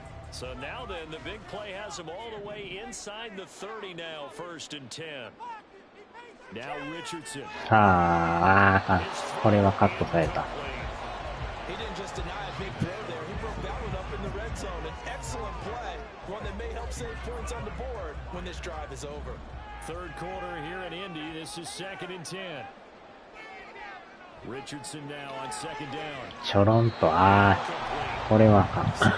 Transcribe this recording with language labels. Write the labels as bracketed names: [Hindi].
[English] So now then, the big play has him all the way inside the 30 now, 1st and 10. Now Richardson. [Japanese] さあ、これはカットされた。 [English] He didn't just deny a big throw there. He broke that one up in the red zone. An excellent play. One that may help save points on the board when this drive is over. Third quarter here in Indy. This is 2nd and 10. Richardson now on 2nd down. [Japanese] ちょろんと、これはあかん。